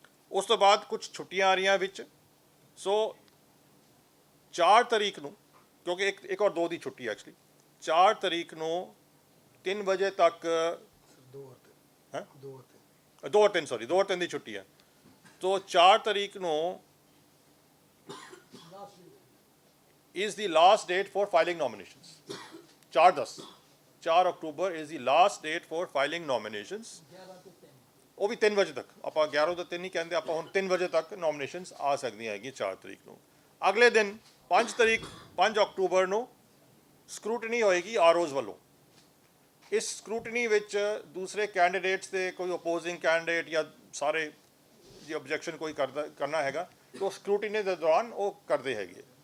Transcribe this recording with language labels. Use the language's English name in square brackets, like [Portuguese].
[Punjabi] ਉਸ ਤੋਂ ਬਾਅਦ ਕੁਝ ਛੁੱਟੀਆਂ ਆ ਰਹੀਆਂ ਵਿੱਚ, ਸੋ 4 ਤਰੀਕ ਨੂੰ, ਕਿਉਂਕਿ ਇੱਕ ਔਰ 2 ਦੀ ਛੁੱਟੀ ਐਕਚੁਅਲੀ, 4 ਤਰੀਕ ਨੂੰ 3 ਵਜੇ ਤੱਕ, 2 ਔਰ 3 ਦੀ ਛੁੱਟੀ ਹੈ। [Hindi] तो 4 तारीख ਨੂੰ [English] is the last date for filing nominations. 4 October is the last date for filing nominations. [Punjabi] ਉਹ ਵੀ 3 ਵਜੇ ਤੱਕ, ਆਪਾਂ 11 ਤੋਂ 3 ਨਹੀਂ ਕਹਿੰਦੇ, ਆਪਾਂ ਹੁਣ 3 ਵਜੇ ਤੱਕ ਨੋਮੀਨੇਸ਼ਨਸ ਆ ਸਕਦੀਆਂ ਹੈਗੀਆਂ 4 ਤਰੀਕ ਨੂੰ। ਅਗਲੇ ਦਿਨ 5 ਅਕਤੂਬਰ ਨੂੰ ਸਕਰੂਟਨੀ ਹੋਏਗੀ ਆਰਓਜ਼ ਵੱਲੋਂ। ਇਸ ਸਕਰੂਟਨੀ ਵਿੱਚ ਦੂਸਰੇ ਕੈਂਡੀਡੇਟਸ ਦੇ ਕੋਈ ਅਪੋਜ਼ਿੰਗ ਕੈਂਡੀਡੇਟ ਜਾਂ ਸਾਰੇ ਜੇ ਆਬਜੈਕਸ਼ਨ ਕੋਈ ਕਰਨਾ ਹੈਗਾ ਤਾਂ ਉਹ ਸਕਰੂਟਨੀ ਦੇ ਦੌਰਾਨ ਉਹ ਕਰਦੇ ਹੈਗੇ।